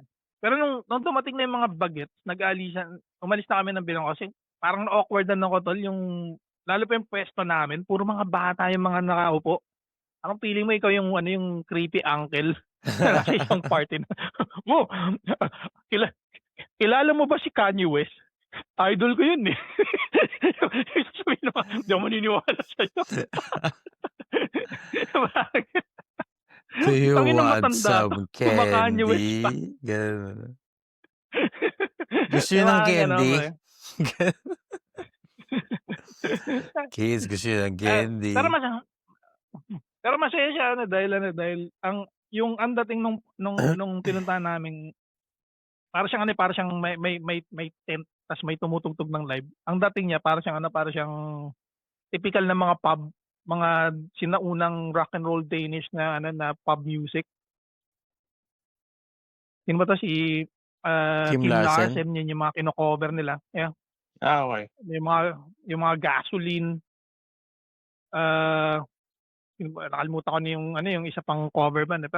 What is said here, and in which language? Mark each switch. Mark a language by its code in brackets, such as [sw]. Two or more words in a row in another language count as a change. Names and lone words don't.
[tl] Pero nung dumating na yung mga bagets, umalis na kami ng bilang kasi parang na-awkwardan ako tol, lalo pa yung pwesto namin, puro mga bata yung mga nakaupo. Parang feeling mo ikaw yung yung [en] creepy uncle [tl] na nasa isang party na. Mo, kilala mo ba si Kanye West? Idol ko yun eh. Sabihin naman, hindi ako maniniwala sa'yo. [en] Do you [tl] Tangina [en] want [tl] matanda [en] some [tl] Kanye West pa. candy? Ganun. Gusto Yung niyo ng mga ganon, [en] candy? [tl] pre. Kids, gusto niyo ng Eh, [en] candy? [tl] pero masaya siya dahil ang dating nung pinuntahan namin para siyang may tent tas may tumutugtog ng live. Ang dating niya para siyang typical na mga pub, mga sinaunang [en] rock and roll [tl] Danish na na [en] pub music. [tl] Sino ba 'to si Kim Kim Larsen? Larsen, yun yung mga kino-cover nila. Yeah. Okay. Yung mga Gasoline, uh, nakalimutan ko na yung isa pang cover band eh.